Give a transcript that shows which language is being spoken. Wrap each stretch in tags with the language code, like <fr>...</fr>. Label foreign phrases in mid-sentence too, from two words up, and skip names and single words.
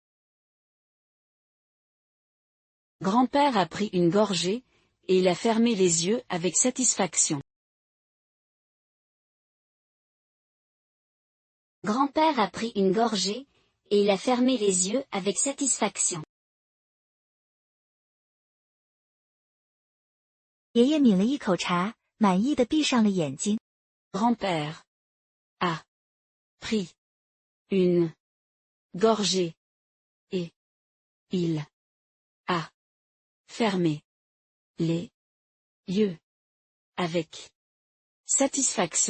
<fr>Grand-père a pris une gorgée, et il a fermé les yeux avec satisfaction. Grand-père a pris une gorgée, et il a fermé les yeux avec satisfaction.</fr> <zh>爷爷抿了一口茶，满意的闭上了眼睛。</zh> <fr>Grand-père a pris une gorgée, et il a fermé les yeux avec satisfaction.</fr>